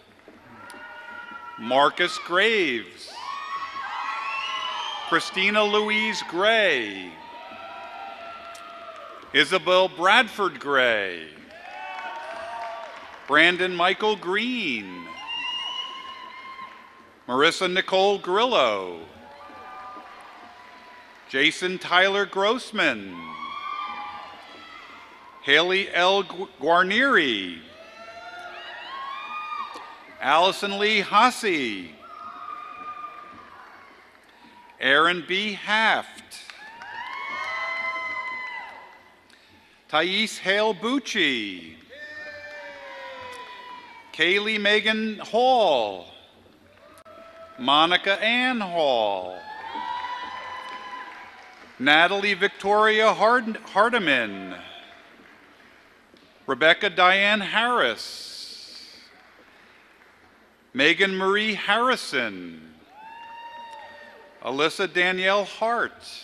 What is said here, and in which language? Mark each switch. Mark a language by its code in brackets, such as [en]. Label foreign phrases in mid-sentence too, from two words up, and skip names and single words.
[en] Marcus Graves. Christina Louise Gray. Isabel Bradford Gray. Brandon Michael Green. Marissa Nicole Grillo. Jason Tyler Grossman. Haley L. Guarnieri. Allison Lee Hasse. Aaron B. Haft. Thais Hale Bucci. Kaylee Megan Hall. Monica Ann Hall. Natalie Victoria Hardiman. Rebecca Diane Harris. Megan Marie Harrison. Alyssa Danielle Hart.